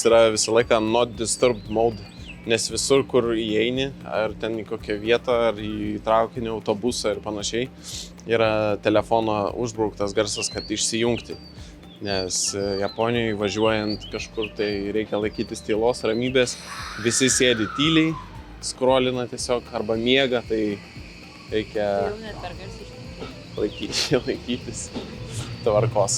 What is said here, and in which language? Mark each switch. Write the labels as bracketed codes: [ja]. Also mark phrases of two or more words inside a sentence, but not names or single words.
[lt] yra visą laiką [en] not disturbed mode, [lt] nes visur, kur įeini, ar ten į kokią vietą, ar į traukinį, autobusą ir panašiai, yra telefono užbrauktas garsas, kad išsijungti. Nes Japonijoje važiuojant kažkur, tai reikia laikytis tylos, ramybės, visi sėdi tyliai, scrollina tiesiog arba miega, tai reikia laikytis tvarkos.